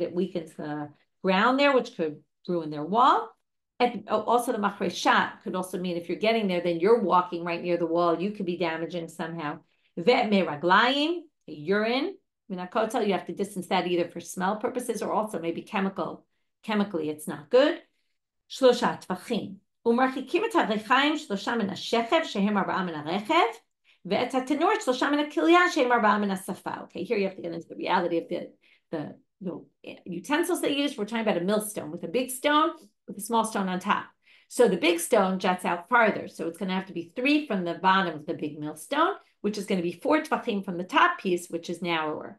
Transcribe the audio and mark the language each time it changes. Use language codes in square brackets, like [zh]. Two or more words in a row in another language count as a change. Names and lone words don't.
[en] It weakens the ground there, which could ruin their wall. And also the machreshat could also mean if you're getting there, then you're walking right near the wall, you could be damaging somehow. [he] ואת מי רגלים, [en] urine, minakotel, you have to distance that either for smell purposes or also maybe chemically it's not good. [he] שלשה טפחים. ומרחיקים את הריחים שלשה מן השכב שהם 4 מן הרכב ואת התנור שלשה מן הכליה שהם 4 מן השפה. Okay, here you have to get into the reality of the utensils they use. We're talking about a millstone with a big stone with a small stone on top. So the big stone juts out farther. So it's going to have to be 3 from the bottom of the big millstone, which is going to be 4 tvachim from the top piece, which is narrower.